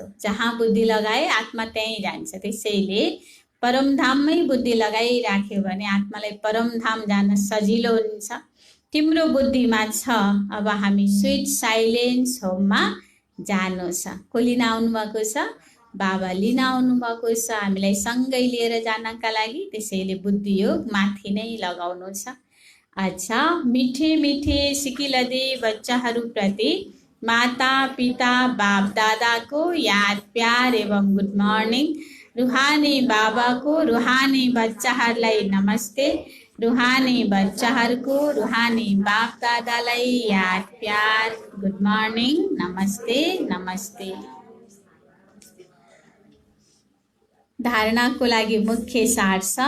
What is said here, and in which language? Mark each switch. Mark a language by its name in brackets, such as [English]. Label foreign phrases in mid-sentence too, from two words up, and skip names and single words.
[Nepali] जहाँ बुद्धि लगाए आत्मा त्यहीँ जान्छ। त्यसैले परमधाममै बुद्धि लगाइराख्यो भने आत्मालाई परमधाम जान सजिलो हुन्छ। तिम्रो बुद्धिमा छ अब हामी [English] sweet silence [Nepali] होममा जानु छ। को लिन आउनुभएको छ? बाबा लिन आउनुभएको छ हामीलाई सँगै लिएर जानका लागि। त्यसैले बुद्धियोग माथि नै लगाउनु छ। अच्छा, [Hindi] मिठे मिठे सिकिलदे [Nepali] बच्चाहरूप्रति माता पिता बाप दादाको याद प्यार एवं [English] good morning. [Nepali] रुहानी बाबाको रुहानी बच्चाहरूलाई नमस्ते। रुहानी बच्चाहरूको रुहानी बाप दादालाई याद प्यार [English] good morning, [Nepali] नमस्ते नमस्ते। धारणाको लागि मुख्य सार छ।